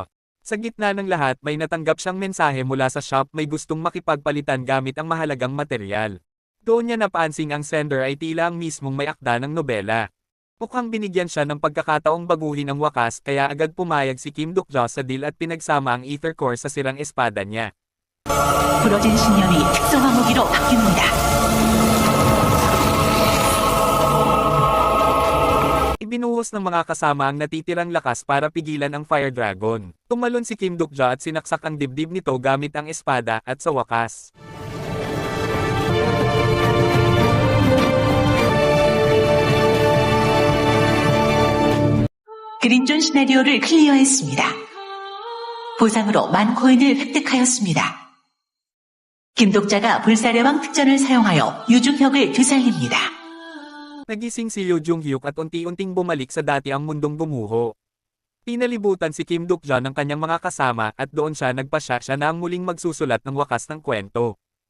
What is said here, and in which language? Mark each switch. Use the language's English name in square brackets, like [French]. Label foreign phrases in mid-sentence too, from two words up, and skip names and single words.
[Filipino] Sa gitna ng lahat may natanggap siyang mensahe mula sa shop, may gustong makipagpalitan gamit ang mahalagang materyal. Doon niya napansing ang sender ay tila ang mismong may akda ng nobela. Mukhang binigyan siya ng pagkakataong baguhin ang wakas kaya agad pumayag si Kim Duk-ja sa deal at pinagsama ang Ether Core sa sirang espada niya. [Korean] 부러진 신념이 특성화 무기로 바뀝니다. [Filipino] Ibinuhos ng mga kasama ang natitirang lakas para pigilan ang Fire Dragon. Tumalon si Kim Duk-ja at sinaksak ang dibdib nito gamit ang espada at sa wakas. [Korean] 그린존 시나리오를 클리어했습니다. 보상으로 10,000코인을 획득하였습니다. 김독자가 불사례왕 특전을 사용하여 유중혁을 되살립니다. [Filipino] Nagising si Yoo Jung-hyuk at unti-unting bumalik sa dati ang mundong gumuho. Pinalibutan si Kim Duk-ja ng kanyang mga kasama at doon siya nagpasya siya na ang muling magsusulat ng wakas ng kwento.